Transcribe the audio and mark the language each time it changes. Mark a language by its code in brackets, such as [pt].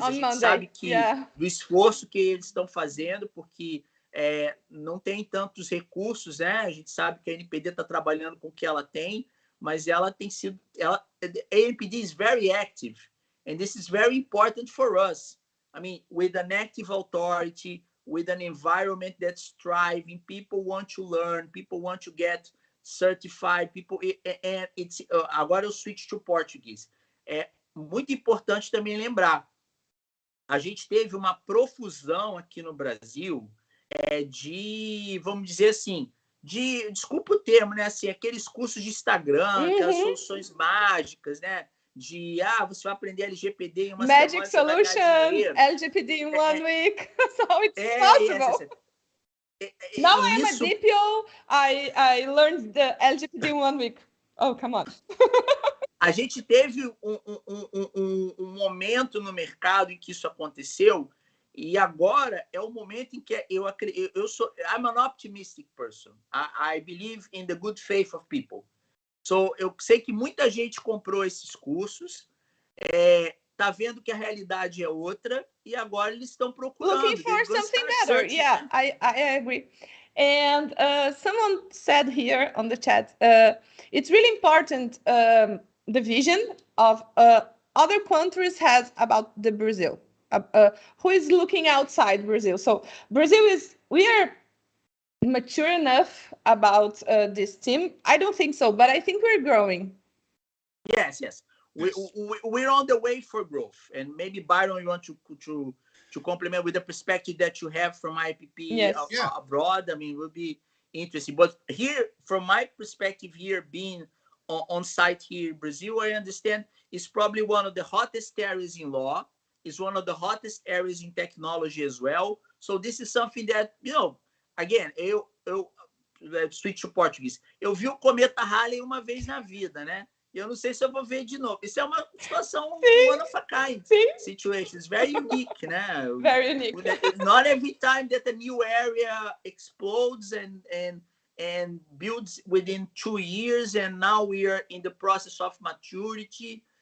[pt] A gente sabe que do esforço que eles estão fazendo, porque não tem tantos recursos, né? A gente sabe que a NPD está trabalhando com o que ela tem, mas ela tem sido... [en] a NPD is very active, and this is very important for us. I mean, with an active authority, with an environment that's thriving, people want to learn, people want to get certified, people, and it's, [pt] agora eu switch to português. É muito importante também lembrar, a gente teve uma profusão aqui no Brasil de, vamos dizer assim, desculpa o termo, né? Assim, aqueles cursos de Instagram, aquelas soluções mágicas, né? De, você vai aprender LGPD em uma [en] Magic [pt] semana, [en] solution, LGPD in 1 week, so it's possible. Now I'm a DPO, I learned the LGPD in 1 week. Oh, come on. [pt] A gente teve um momento no mercado em que isso aconteceu, e agora é o momento em que [en] I'm an optimistic person. I believe in the good faith of people. [pt] So, eu sei que muita gente comprou esses cursos, tá vendo que a realidade é outra, e agora eles estão procurando. [en] Looking for something better. Yeah, I agree. And someone said here on the chat, it's really important the vision of other countries has about the Brazil. Who is looking outside Brazil? So Brazil we are mature enough about this team. I don't think so, but I think we're growing. Yes. We're on the way for growth, and maybe Byron, you want to complement with the perspective that you have from IAPP abroad. I mean, it would be interesting. But here, from my perspective, here being on site here in Brazil, I understand it's probably one of the hottest areas in law. It's one of the hottest areas in technology as well. So this is something that, again, [pt] eu switch to Português. Eu vi o cometa Halley uma vez na vida, né? E eu não sei se eu vou ver de novo. Isso é uma situação [en] one of a kind situation. It's very unique, né? Very unique. Not every time that a new area explodes and builds within 2 years, and now we are in the process of maturity.